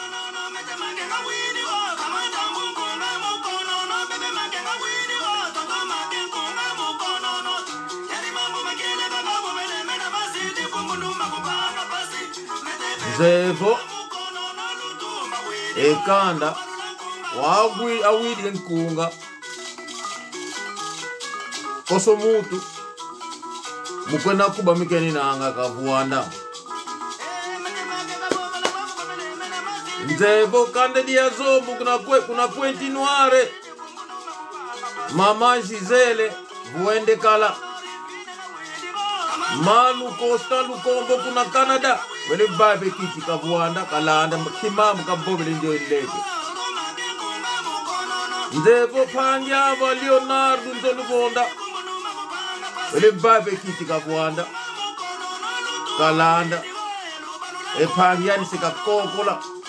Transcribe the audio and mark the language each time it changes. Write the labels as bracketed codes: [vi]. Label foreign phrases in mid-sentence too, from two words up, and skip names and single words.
[kg] zevo ekanda wagwi awidi nkunga koso mutu mukwena kuba mikeni nanga kavuanda nzevo kande dia zombu kuna kwenti noire mama Gisele vuende kala Manu Costa Lukombo kuna Canada wele babe kiti kavuanda kalanda kimamu kabobele ndio ileke nzevo panja wa Leonardo Ndolubonda wele babe kiti kavuanda kalanda epangiani sika kokola